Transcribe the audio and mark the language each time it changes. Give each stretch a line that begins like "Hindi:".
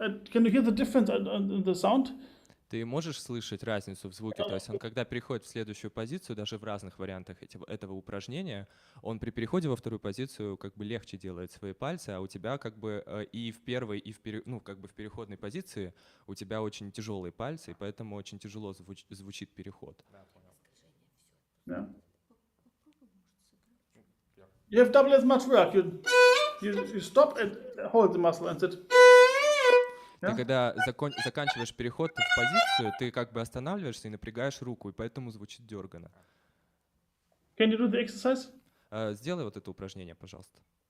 English: Can you hear the difference in the sound?
Russian: Ты можешь слышать разницу в звуке? То есть он, когда переходит в следующую позицию, даже в разных вариантах этого упражнения, он при переходе во вторую позицию как бы легче делает свои пальцы, а у тебя как бы и в первой, и ну, как бы в переходной позиции у тебя очень тяжелые пальцы, и поэтому очень тяжело звучит переход. Да, понял.
English: Yeah. You have double as much work. You stop and hold the muscle and sit.
Russian: Ты когда заканчиваешь переход в позицию, ты как бы останавливаешься и напрягаешь руку, и поэтому звучит дерганно.
English: Can you do the exercise?
Russian: Сделай вот это упражнение, пожалуйста.